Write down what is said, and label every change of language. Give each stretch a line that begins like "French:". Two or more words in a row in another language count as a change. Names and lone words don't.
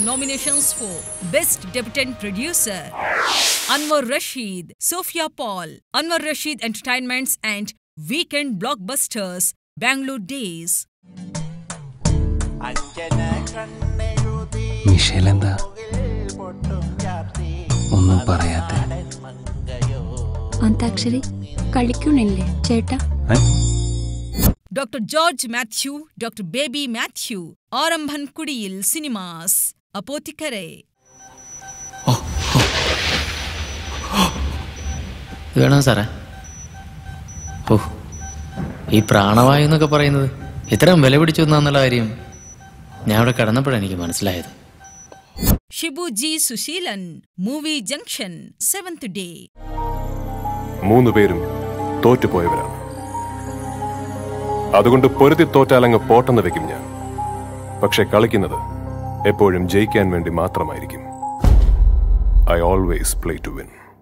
English: Nominations for Best Debutant Producer: Anwar Rashid, Sophia Paul, Anwar Rashid Entertainments and Weekend Blockbusters, Bangalore Days.
Malayalam: Michelle എന്താ ഒന്നും പറയാത്തെ? അന്താക്ഷരി കളിക്കുന്നില്ലേ ചേട്ടാ?
English: Dr. George Matthew, Dr. Baby Matthew, Arambhan Kudiyil Cinemas, Apothikare.
Malayalam: വേണം സാറേ. ഓ, ഈ പ്രാണവായു എന്നൊക്കെ പറയുന്നത് ഇത്രയും വില പിടിച്ചു എന്നുള്ള കാര്യം ഞാൻ അവിടെ കടന്നപ്പോഴാണ് എനിക്ക് മനസ്സിലായത്.
English: Shibu G. Sushilan, Movie Junction, 7th Day.
Malayalam: 3 പേരും തോറ്റുപോയവരാണ്. അതുകൊണ്ട് പൊരുതി തോറ്റാലങ്ങ് പോട്ടെന്ന് വെക്കും ഞാൻ. പക്ഷെ കളിക്കുന്നത് എപ്പോഴും ജയിക്കാൻ വേണ്ടി മാത്രമായിരിക്കും.
English: I always play to win.